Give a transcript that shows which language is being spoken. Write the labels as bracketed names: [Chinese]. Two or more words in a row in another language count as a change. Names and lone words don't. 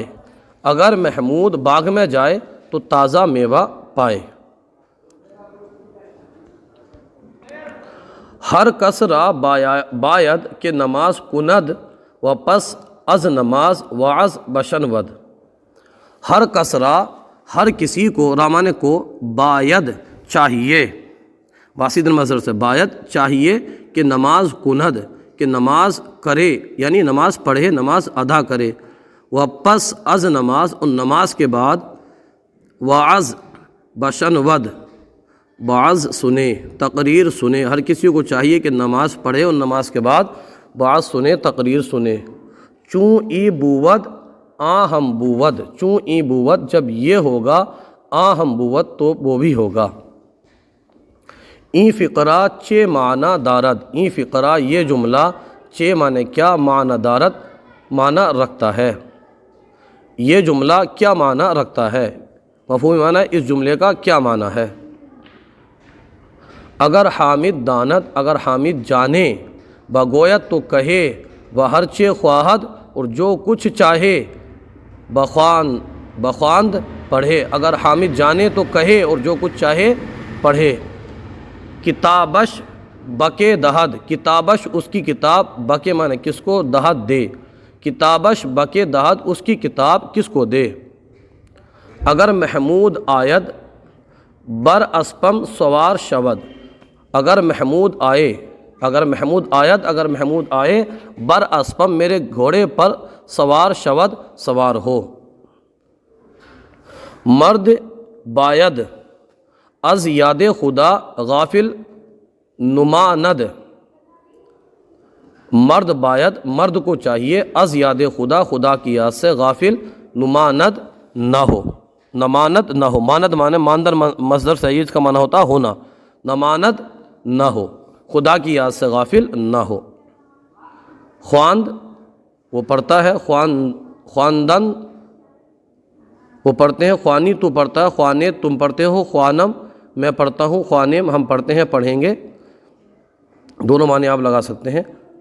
[Urdu] اگر محمود باغ میں جائے تو تازہ میوہ پائے۔ [Persian] ہر کس را باید کہ نماز کند و پس از نماز وعظ بشنود۔ ہر کس را [Urdu] ہر کسی کو، رامانے کو، باید چاہیے، واسطہ مصدر سے، باید چاہیے کہ [Persian] نماز کند [Urdu] کہ نماز کرے یعنی نماز پڑھے، نماز ادا کرے۔ [Persian] و پس از نماز، [Urdu] اور نماز کے بعد، [Persian] وعظ بشنود [Urdu] بعض سنے، تقریر سنے۔ ہر کسی کو چاہیے کہ نماز پڑھے اور نماز کے بعد بعض سنے، تقریر سنے۔ [Persian] چوں ای بود آ ہم بود، چوں ای بود [Urdu] جب یہ ہوگا، [Persian] آ ہم بود [Urdu] تو وہ بھی ہوگا۔ [Persian] این فقرہ چے معنی دارد، این فقرہ [Urdu] یہ جملہ، [Persian] چے معنی کیا، معنی دارد [Urdu] معنی رکھتا ہے۔ یہ جملہ کیا معنی رکھتا ہے، مفہومی معنی اس جملے کا کیا معنی ہے۔ [Persian] اگر حامد داند، [Urdu] اگر حامد جانے، بگویت تو کہے، [Persian] ہر چے خواہد [Urdu] اور جو کچھ چاہے، بخواند پڑھے۔ اگر حامد جانے تو کہے اور جو کچھ چاہے پڑھے۔ [Persian] کتابش بکے دہد، [Urdu] کتابش اس کی کتاب، بکے معنی کس کو، دہد دے، [Persian] کتابش بکے دہد [Urdu] اس کی کتاب کس کو دے۔ [Persian] اگر محمود آید بر اسپم سوار شود، [Urdu] اگر محمود آئے، [Persian] اگر محمود آید، [Urdu] اگر محمود آئے، [Persian] بر اسپم [Urdu] میرے گھوڑے پر، [Persian] سوار شود [Urdu] سوار ہو۔ [Persian] مرد باید از یاد خدا غافل نماند، مرد باید، [Urdu] مرد کو چاہیے، [Persian] از یاد خدا، [Urdu] خدا کی یاد سے غافل نماند نہ ہو، نماند نہ ہو، ماند مانے ماندر مصدر سعید کا معنی ہوتا ہونا، نماند نہ ہو، خدا کی یاد سے غافل نہ ہو۔ خواند وہ پڑھتا ہے، خواندن وہ پڑھتے ہیں، خوانی تو پڑھتا ہے، خوانے تم پڑھتے ہو، خوانم میں پڑھتا ہوں، خوانم ہم پڑھتے ہیں پڑھیں گے، دونوں معنی آپ لگا سکتے ہیں۔